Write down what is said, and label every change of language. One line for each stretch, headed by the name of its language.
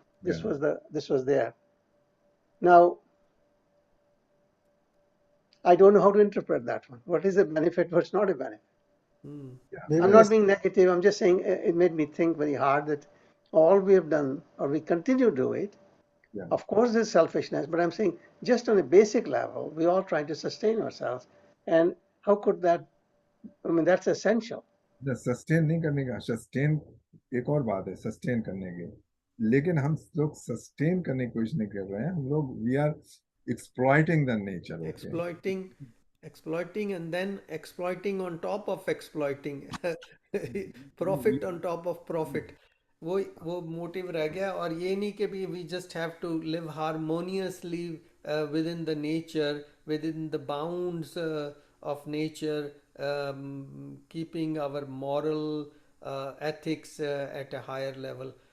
English: This was there. Now I don't know how to interpret that one. What is a benefit? What's not a benefit? I'm not being negative. I'm just saying it made me think very hard that all we have done, or we continue to do it. Yeah. Of course, there's selfishness, but I'm saying just on a basic level, we all try to sustain ourselves. And how could that? I mean, that's essential.
Hindi: Sustain नहीं करने का, sustain एक और बात है, sustain करने की, लेकिन हम लोग सस्टेन करने की कोशिश नहीं कर रहे हैं, हम लोग
English: We are exploiting the nature. Exploiting and then exploiting on top of exploiting. Profit on top of profit.
Hindi: वो मोटिव रह गया, और ये नहीं कि भी
English: we just have to live harmoniously within the nature, within the bounds of nature, keeping our moral ethics at a higher level.